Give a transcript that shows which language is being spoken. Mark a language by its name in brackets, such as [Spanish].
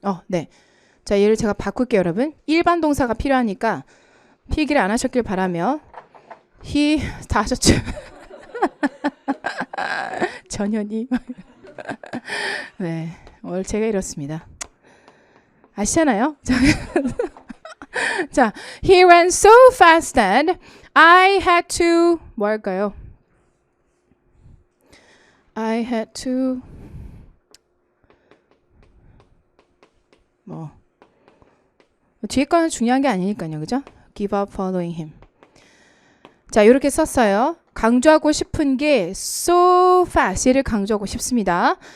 [Korean] 네. 자, 얘를 제가 바꿀게요, 여러분. 일반 동사가 필요하니까 필기를 안 하셨길 바라며 he 다 하셨죠? 전현이 네, 오늘 제가 이렇습니다. 아시잖아요? [English] 자, he ran so fast that I had to [Korean] 뭐 할까요? [English] I had to [Korean] 뭐 뒤에 거는 중요한 게 아니니까요, 그죠? [English] Give up following him. [Korean] 자, 이렇게 썼어요. 강조하고 싶은 게 so fast 얘를 강조하고 싶습니다.